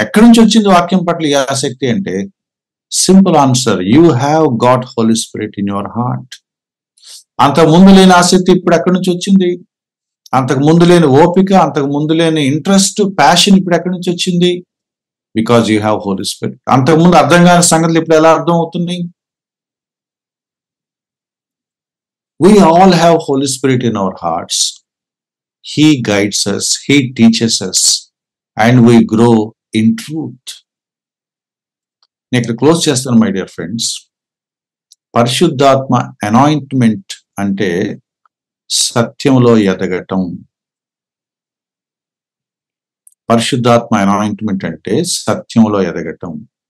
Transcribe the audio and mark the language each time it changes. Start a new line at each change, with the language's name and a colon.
Telugu: ఎక్కడి నుంచి వచ్చింది వాక్యం పట్ల ఈ ఆసక్తి అంటే,
English: Simple answer, you have got Holy Spirit in your heart.
Telugu: అంతకు ముందు లేని ఆసక్తి ఇప్పుడు ఎక్కడి నుంచి వచ్చింది? అంతకు ముందు లేని ఓపిక, అంతకు ముందు లేని ఇంట్రెస్ట్, ప్యాషన్ ఇప్పుడు ఎక్కడి నుంచి వచ్చింది?
English: Because you have Holy Spirit.
Telugu: అంతకు ముందు అర్థం కాని సంగతులు ఇప్పుడు ఎలా అర్థం అవుతున్నాయి?
English: We all have Holy Spirit in our hearts. He guides us, He teaches us, and we grow in truth.
Telugu: నేను ఇక్కడ క్లోజ్ చేస్తాను
English: My dear friends.
Telugu: పరిశుద్ధాత్మ అనాయింట్మెంట్ అంటే సత్యంలో ఎదగటం. పరిశుద్ధాత్మ అనాయింట్మెంట్ అంటే సత్యంలో ఎదగటం.